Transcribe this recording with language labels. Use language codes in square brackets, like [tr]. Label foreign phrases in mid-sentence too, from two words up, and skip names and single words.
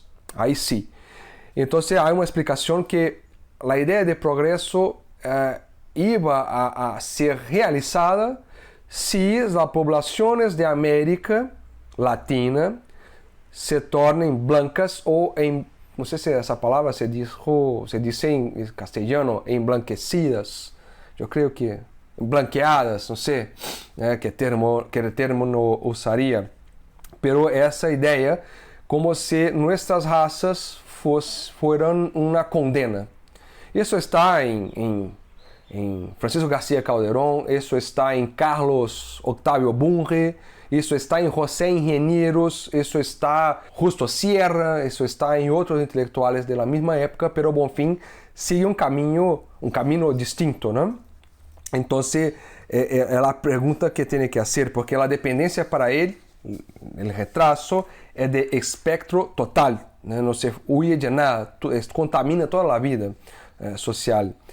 [es] Ahí sí. Entonces hay una explicación que la idea de progreso iba a ser realizada si las poblaciones de América Latina [pt] se tornem blancas ou não sei se essa palavra [es] se dice [pt] em castelhano, [es] emblanquecidas. [pt] Eu creio que blanqueadas, não sei que termo no usaria. [es] Pero [pt] essa ideia como se [es] nuestras razas fueran una condena. [pt] Isso está em Francisco García Calderón, isso está em Carlos Octavio Bunge, isso está em José Ingenieros, isso está Justo Sierra, isso está em outros [es] intelectuales de la misma época, pero Bonfim sigue un camino distinto, ¿no? Entonces, es la pregunta que tiene que hacer, porque la dependencia para él, el retraso, es de espectro total, ¿no? No se huye de nada, contamina toda la vida social.